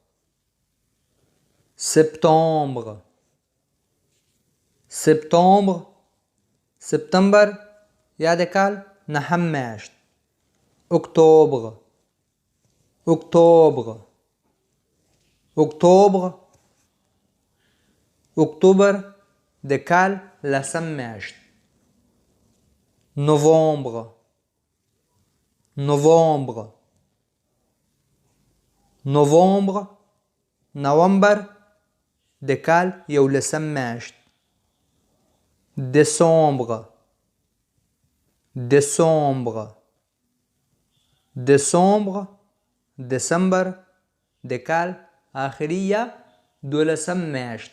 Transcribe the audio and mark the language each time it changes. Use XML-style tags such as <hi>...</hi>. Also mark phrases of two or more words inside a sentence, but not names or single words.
<fr>septembre. septembre</fr> <ps>سپتمبر یا د کال نهم میاشت.</ps> <fr>octobre. octobre.</fr> <ps>octobre اکتوبر د کال لسم میاشت.</ps> <fr>novembre. novembre.</fr> <ps>novembre نومبر د کال یولسم میاشت.</ps> <fr>décembre. décembre.</fr> <ps>décembre دسمبر د کال آخري یا دولسم میاشت.</ps>